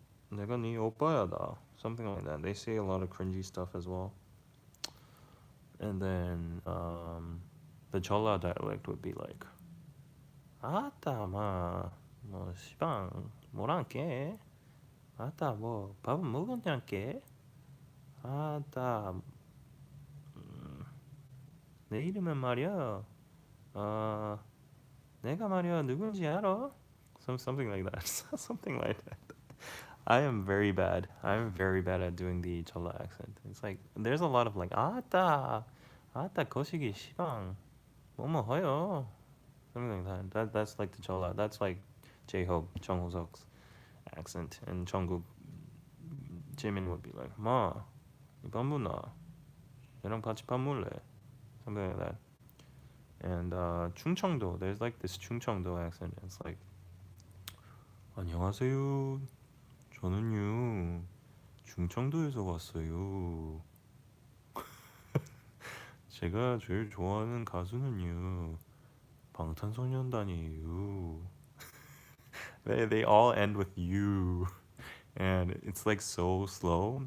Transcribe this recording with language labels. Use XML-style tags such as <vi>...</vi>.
<ko>내가 네 오빠야다.</ko> <en>Something like that. They say a lot of cringy stuff as well. And then the Chola dialect would be like</en> <ko>아따 뭐 시방 뭐랑 깨? 아따 뭐 밥은 먹었냐 깨? 아따 내 이름은 말이야 내가 말이야 누군지 알아?</ko> <en>Something like that. Something like that. I am very bad. I'm very bad at doing the Chola accent. It's like there's a lot of like</en> <ko>아따 거시기 시방 뭐뭐 허요.</ko> <en>Something like that. That's like the Chola. That's like J-Hope, Chung Ho-seok's accent, and Jungkook, Jimin would be like, "Ma,</en> <ko>밥 먹나? 얘랑 같이 밥 먹을래?"</ko> <en>Something like that. And Chungcheongdo, there's like this Chungcheongdo accent. It's like,</en> <ko>안녕하세요. 저는요 충청도에서 왔어요. 제가 제일 좋아하는 가수는요 방탄소년단이에요.</ko> <en>They all end with you, and it's like so slow.</en>